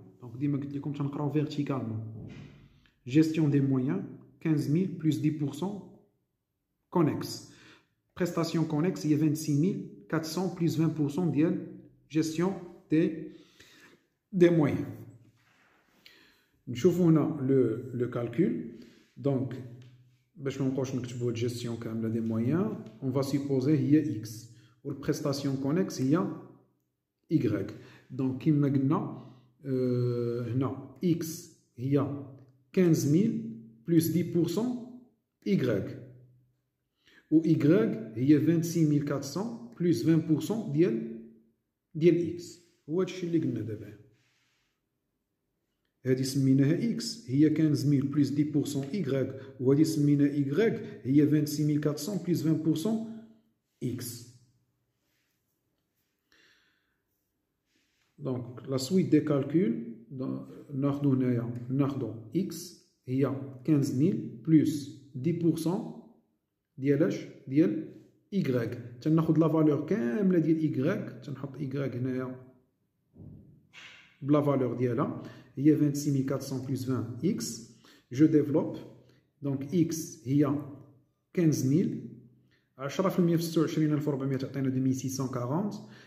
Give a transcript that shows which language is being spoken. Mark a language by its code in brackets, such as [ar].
[fr] Donc, comme je l'ai verticalement. Gestion des moyens, 15 000 plus 10% connexes. Prestations connexes, il y a 26 400 plus 20% de gestion des moyens. Nous avons le calcul. [ar] Donc, باش ما نبقاوش نكتبوا gestion كامله des moyens, [fr] on va supposer [ar] هي x و البريستاسيون كونكس هي y. donc كما قلنا هنا x هي 15000 plus 10% y و y هي 26400 plus 20% ديال x. هو هادشي اللي قلنا دابا. هذه سميناها x هي 15000 plus 10% y وهذه سميناها y هي 26400 plus 20% x. Donc [fr] la suite des calculs [ar] ناخذو هنايا ناخذو x هي 15000 plus 10% ديال اش ديال y. تناخذ لا فالور كامله ديال y تنحط y هنايا بلا فالور ديالها هي 26400 plus 20 x. [fr] Je développe. [ar] Donc x هي 15000 10% في 26400 تعطينا 2640.